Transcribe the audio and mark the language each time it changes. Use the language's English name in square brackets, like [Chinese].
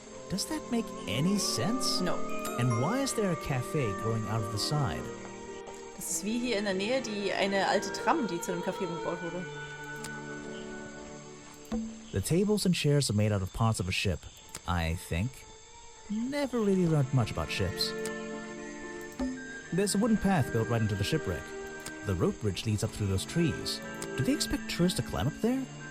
[English] Does that make any sense? No. And why is there a cafe growing out of the side? [German] Das ist wie hier in der Nähe eine alte Tram, die zu einem Café gebaut wurde. [English] The tables and chairs are made out of parts of a ship, I think. Never really learned much about ships. There's a wooden path built right into the shipwreck. The rope bridge leads up through those trees. Do they expect tourists to climb up there?